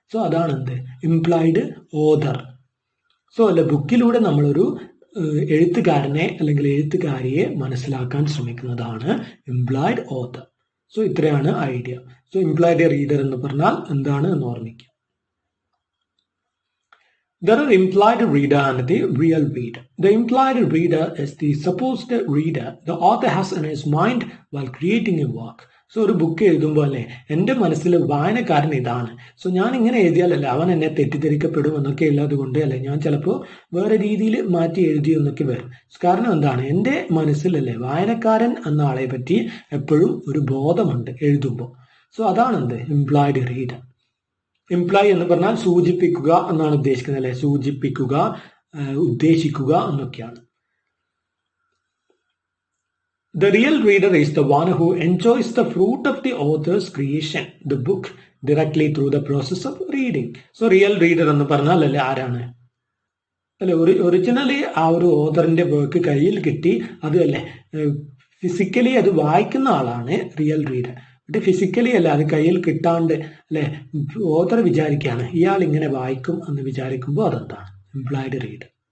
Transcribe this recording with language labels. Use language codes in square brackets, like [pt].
[ml] So അതാണ് എന്ത് implied author. So അല്ലെ ബുക്കിലൂടെ നമ്മളൊരു എഴുത്തുകാരനെ അല്ലെങ്കിൽ എഴുത്തുകാരിയെ മനസ്സിലാക്കാൻ ശ്രമിക്കുന്നതാണ് ഇംപ്ലൈഡ് ഓതർ. സോ ഇത്രയാണ് ഐഡിയ. സോ ഇംപ്ലൈഡ് റീഡർ എന്ന് പറഞ്ഞാൽ എന്താണ് എന്ന് ഓർമ്മിക്കുക. [en] There are implied reader and the real reader. The implied reader is the supposed reader the author has in his mind while creating a work. [ml] So ഒരു book എഴുതുമ്പോൾ അല്ലേ എൻ്റെ മനസ്സിൽ വായനക്കാരൻ ഇതാണ്. സോ ഞാൻ ഇങ്ങനെ എഴുതിയാലല്ലേ അവൻ എന്നെ തെറ്റിദ്ധരിക്കപ്പെടും എന്നൊക്കെ ഉള്ളത് കൊണ്ട് അല്ലേ ഞാൻ ചിലപ്പോൾ വേറെ രീതിയിൽ മാറ്റി എഴുതി എന്നൊക്കെ വരും. കാരണം എന്താണ് എൻ്റെ മനസ്സിലല്ലേ വായനക്കാരൻ എന്ന ആളെ പറ്റി എപ്പോഴും ഒരു ബോധമുണ്ട് എഴുതുമ്പോൾ. സോ അതാണ് എന്ത് ഇംപ്ലൈഡ് റീഡർ. ഇംപ്ലൈ എന്ന് പറഞ്ഞാൽ സൂചിപ്പിക്കുക എന്നാണ് ഉദ്ദേശിക്കുന്നത് അല്ലെ. സൂചിപ്പിക്കുക, ഉദ്ദേശിക്കുക എന്നൊക്കെയാണ്. [en] The real reader is the one who enjoys the fruit of the author's creation, the book, directly through the process of reading. [ml] So real reader എന്ന് പറഞ്ഞാൽ അല്ലെ ആരാണ് അല്ലെ ഒറിജിനലി ആ ഒരു ഓതറിന്റെ വർക്ക് കയ്യിൽ കിട്ടി അത് അല്ലെ ഫിസിക്കലി അത് വായിക്കുന്ന ആളാണ് റിയൽ റീഡർ. എന്നിട്ട് ഫിസിക്കലി അല്ല അത് കയ്യിൽ കിട്ടാണ്ട് അല്ലെ ഓതർ വിചാരിക്കുകയാണ് ഇയാൾ ഇങ്ങനെ വായിക്കും എന്ന് വിചാരിക്കുമ്പോൾ അതെന്താണ് ഇംപ്ലൈഡ് റീഡർ.